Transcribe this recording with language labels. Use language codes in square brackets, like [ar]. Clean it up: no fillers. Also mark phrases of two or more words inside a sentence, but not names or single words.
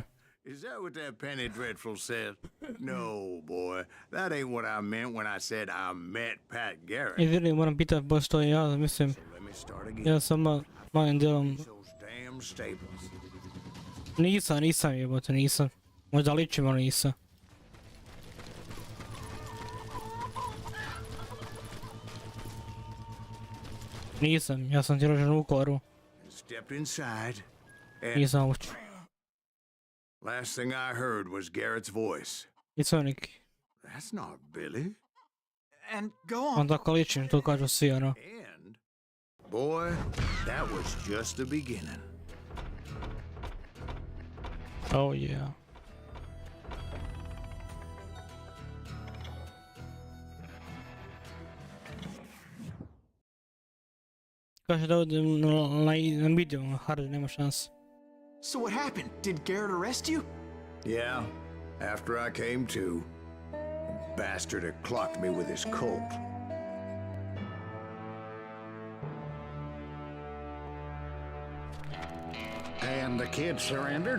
[en] Is that what that Penny Dreadful said? No, boy. That ain't what I meant when I said I met Pat Garrett. [hr] I vjerujem, moram pitat baš to ja, mislim, [en] Let me start again. [hr] ja sam malim dijelom, [en] Those damn staples. [hr] nisam jebote, nisam. Možda ličim, ali nisam. Nisam, ja sam ti rođen u Koru, [en] Stepped inside, and [hr] nisam uopće. [en] last thing I heard was Garrett's voice. [hr] Nisam neki. [en] That's not Billy. And go on. [hr] On tako ličim, to kažu svi, ono. [en] And, boy, that was just the beginning. Oh yeah. [hr] Kaže da odem na video, hard, nema šanse. [en] So what happened? Did Garrett arrest you? Yeah, after I came to, the bastard had clocked me with his Colt. And the kid surrendered?